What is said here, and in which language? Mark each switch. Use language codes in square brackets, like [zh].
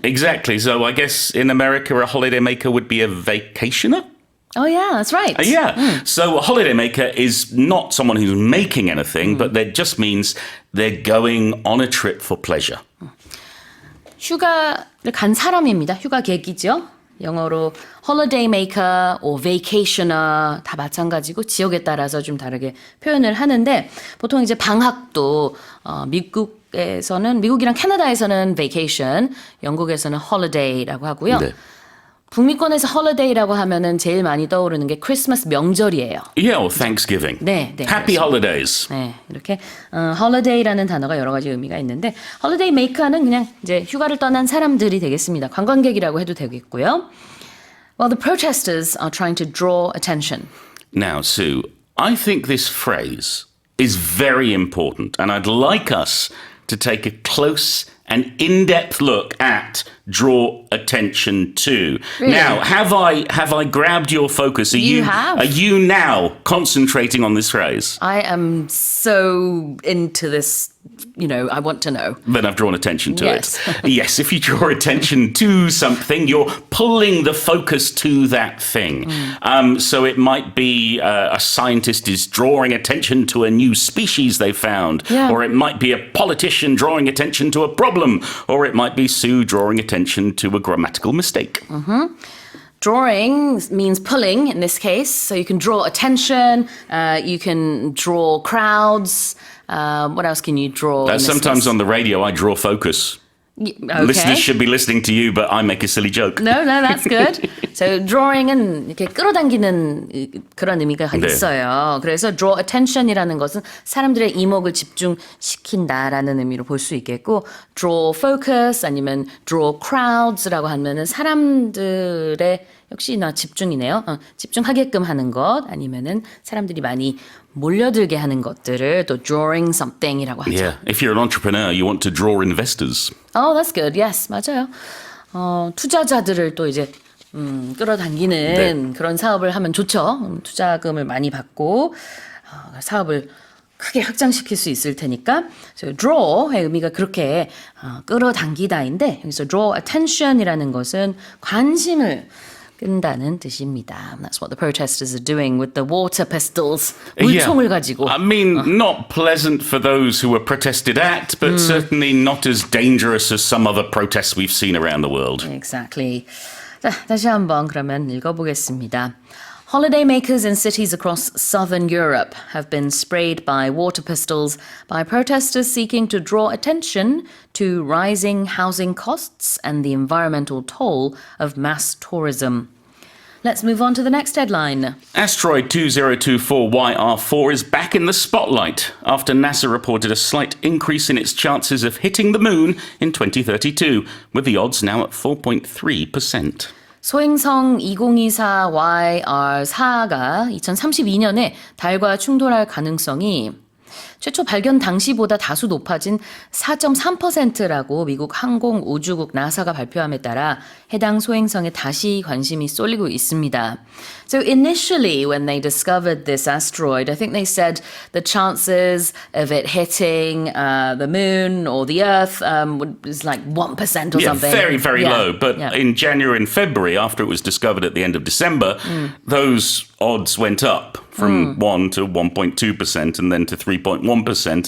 [en] Exactly. So I guess in America, a holidaymaker would be a vacationer. Oh, yeah, that's right. So a holidaymaker is not someone who's making anything, but that just means they're going on a trip for pleasure. [ko] 휴가를 간 사람입니다. 휴가 객이죠. 영어로 [en] holiday maker or vacationer [ko] 다 마찬가지고 지역에 따라서 좀 다르게 표현을 하는데 보통 이제 방학도 미국이랑 캐나다에서는 vacation, 영국에서는 holiday라고 하고요. 네. 북미권에서 holiday라고 하면은 제일 많이 떠오르는 게 크리스마스 명절이에요. [en] Yeah, or Thanksgiving. [ko] 네, [en] Happy [ko] 그렇죠. [en] holidays. [ko] 네, 이렇게 holiday라는 단어가 여러 가지 의미가 있는데 holiday maker는 그냥 이제 휴가를 떠난 사람들이 되겠습니다. 관광객이라고 해도 되겠고요. [en] Well, the protesters are trying to draw attention. Now, Sue, I think this phrase is very important, and I'd like us to take a close and in-depth look at draw attention to. Really? Now, have I grabbed your focus? You have. Are you now concentrating on this phrase? I am so into this, I want to know. Then I've drawn attention to Yes. it. Yes, if you draw attention to something, you're pulling the focus to that thing. So it might be a scientist is drawing attention to a new species they found, Yeah. or it might be a politician drawing attention to a problem, or it might be Sue drawing attention to a grammatical mistake. Drawing means pulling in this case. So you can draw attention, you can draw crowds. What else can you draw? in this Sometimes case? on the radio, I draw focus. Okay. Listeners should be listening to you, but I make a silly joke. No, that's good. So drawing [ko] 은 이렇게 끌어당기는 그런 의미가 네. 있어요. 그래서 [en] draw attention [ko] 이라는 것은 사람들의 이목을 집중시킨다라는 의미로 볼 수 있겠고, [en] draw focus [ko] 아니면 [en] draw crowds [ko] 라고 하면은 사람들의 역시나 집중이네요. 집중하게끔 하는 것 아니면은 사람들이 많이 몰려들게 하는 것들을 또 [en] drawing something [ko] 이라고 하죠. [en] Yeah, if you're an entrepreneur, you want to draw investors. Oh, that's good. Yes, [ko] 맞아요. 투자자들을 또 이제 끌어당기는 그런 사업을 하면 좋죠. 투자금을 많이 받고 사업을 크게 확장시킬 수 있을 테니까. [en] So draw [ko] 의 의미가 그렇게 끌어당기다인데 여기서 [en] draw attention [ko] 이라는 것은 관심을 끈다는 뜻입니다. [en] That's what the protesters are doing with the water pistols. [ko] 물총을 가지고. [en] I mean, not pleasant for those who were protested at, but certainly not as dangerous as some other protests we've seen around the world. Exactly. 자, 다시 한번 그러면 읽어보겠습니다. Holidaymakers in cities across southern Europe have been sprayed by water pistols by protesters seeking to draw attention to rising housing costs and the environmental toll of mass tourism. Let's move on to the next headline. Asteroid 2024YR4 is back in the spotlight after NASA reported a slight increase in its chances of hitting the moon in 2032, with the odds now at 4.3%. [ko] 소행성 2024YR4가 2032년에 달과 충돌할 가능성이 최초 발견 당시보다 다수 높아진 4.3%라고 미국 항공우주국 나사가 발표함에 따라 해당 소행성에 다시 관심이 쏠리고 있습니다. [en] So initially when they discovered this asteroid, I think they said the chances of it hitting the moon or the Earth was like 1% or Yeah, something. very, very Yeah. low. But Yeah. in January and February, after it was discovered at the end of December, those odds went up from 1 to 1.2% and then to 3.1%.